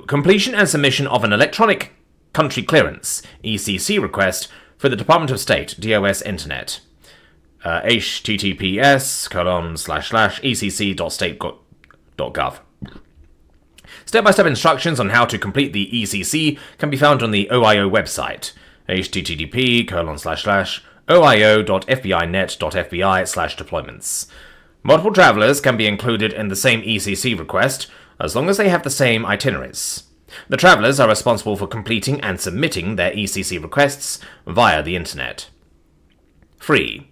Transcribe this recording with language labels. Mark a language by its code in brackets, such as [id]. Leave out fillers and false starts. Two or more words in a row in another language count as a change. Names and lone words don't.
[en] Completion and submission of an electronic country clearance, ECC request, for the Department of State, DOS Internet. https://ecc.state.gov. Step-by-step instructions on how to complete the ECC can be found on the OIO website, http://oio.fbinet.fbi/deployments. Multiple travelers can be included in the same ECC request, as long as they have the same itineraries. The travelers are responsible for completing and submitting their ECC requests via the internet. 3.